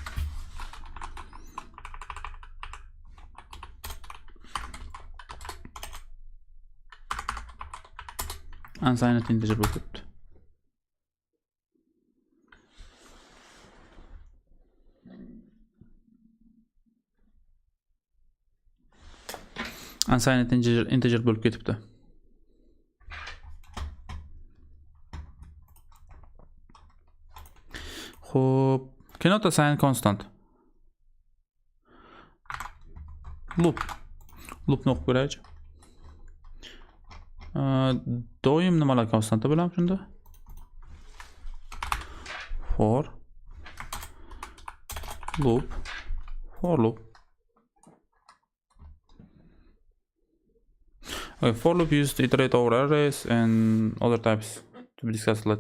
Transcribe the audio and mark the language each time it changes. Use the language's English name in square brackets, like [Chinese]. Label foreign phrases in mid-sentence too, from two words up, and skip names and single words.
[English] Unsigned integer [Uzbek] bo'lib ketdi. [English] Unsigned integer [Uzbek] bo'lib ketibdi. Xo'p, [English] cannot assign constant. [Uzbek] Loopni o'qib ko'raychi. Doim nimalar konstanta bo'lamiz shunda? [English] For loop. Okay, for loop used to iterate over arrays and other types to be discussed later.